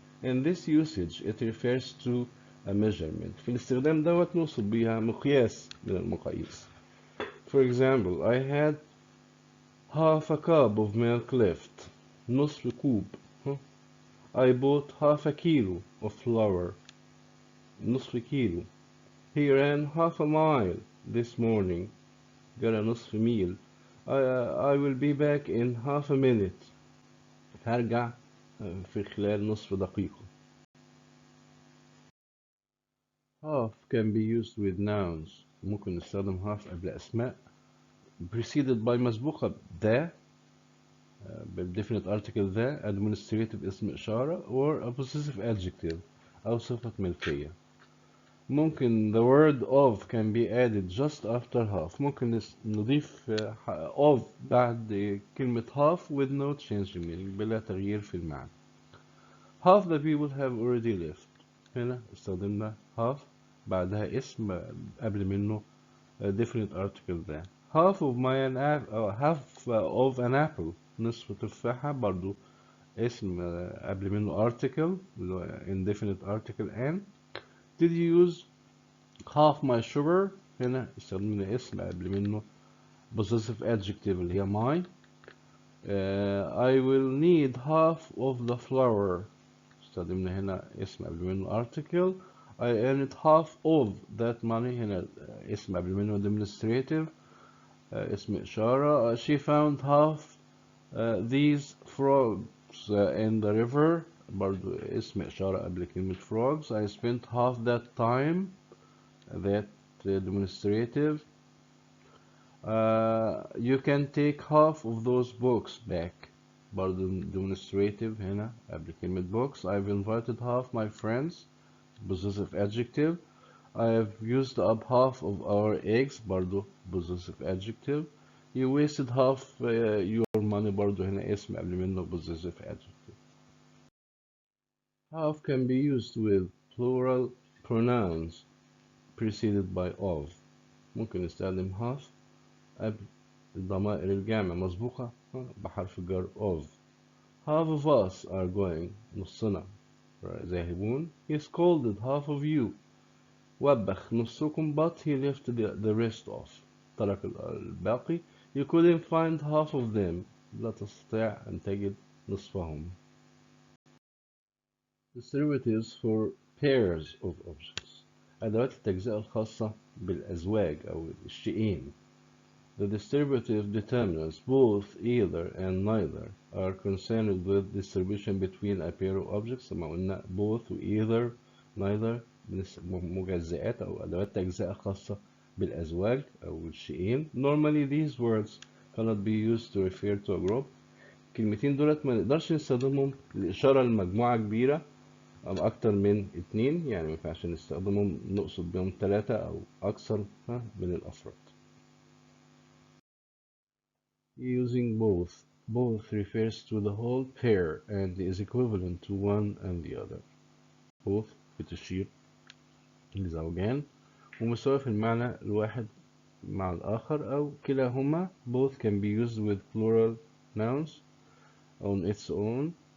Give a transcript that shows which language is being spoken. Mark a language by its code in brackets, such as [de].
[en] In this usage it refers to a measurement. [ar] في الاستخدام دوت نوصف بيها مقياس من المقاييس. [en] For example, I had half a cup of milk left. [ar] نصف كوب. [en] I bought half a kilo of flour. [ar] نصف كيلو. [en] He ran half a mile this morning. [ar] جرى نصف ميل. [en] I will be back in half a minute. [ar] هرجع في خلال نصف دقيقة. [en] Half can be used with nouns. [ar] ممكن نستخدم half قبل أسماء [en] preceded by مسبوقة the definite article the administrative اسم إشارة or a possessive adjective [ar] أو صفة ملكية. [en] ممكن the word of can be added just after half. [ar] ممكن نضيف of بعد كلمة half [en] with no change in meaning [ar] بلا تغيير في المعنى. [en] Half the people have already left. [ar] هنا استخدمنا half بعدها اسم قبل منه definite article ده. [en] Half of an apple [ar] نصف تفاحة برضو اسم قبل منه [en] article اللي هو indefinite article and. Did you use half my sugar؟ [ar] هنا استخدمنا اسم قبل منه [en] possessive adjective اللي هي my. I will need half of the flour. [ar] استخدمنا هنا اسم قبل منه article. [en] I earned half of that money. [ar] هنا اسم قبل منه demonstrative اسم إشارة. [en] She found half these frogs in the river. [ar] برضو اسم إشارة قبل كلمة frogs. [en] I spent half that time. That demonstrative. You can take half of those books back. [ar] برضو demonstrative هنا قبل كلمة books. [en] I've invited half my friends. Possessive adjective. I have used up half of our eggs. برضو possessive adjective. You wasted half your money. [ar] برضو هنا اسم قبل منه possessive adjective. [en] Half can be used with plural pronouns preceded by of. [ar] ممكن نستخدم half قبل الضمائر الجامعة مسبوقة بحرف الجر of. [en] Half of us are going. [ar] نصنا ذاهبون. [en] He scolded half of you. [ar] وبخ نصكم [en] but he left the rest off. [ar] ترك الباقي. [en] You couldn't find half of them. [ar] لا تستطيع أن تجد نصفهم. [en] Distributives for pairs of objects. [ar] أدوات التجزئة الخاصة بالأزواج أو الشيئين. [en] The distributive determinants, both, either, and neither, are concerned with distribution between a pair of objects. [ar] كما قلنا both و either, neither مجزئات أو أدوات تجزئة خاصة بالأزواج أو الشيئين. [en] Normally these words cannot be used to refer to a group. [ar] الكلمتين دولت ما نقدرش نستخدمهم لإشارة لمجموعة كبيرة أو أكتر من اتنين. يعني ما ينفعش نستخدمهم نقصد بهم ثلاثة أو أكثر من الأفراد. [en] Using both. Both refers to the whole pair and is equivalent to one and the other. [ar] Both بتشير لزوجان ومساوية في المعنى الواحد مع الآخر أو كلاهما. [en] Both can be used with plural nouns on its own.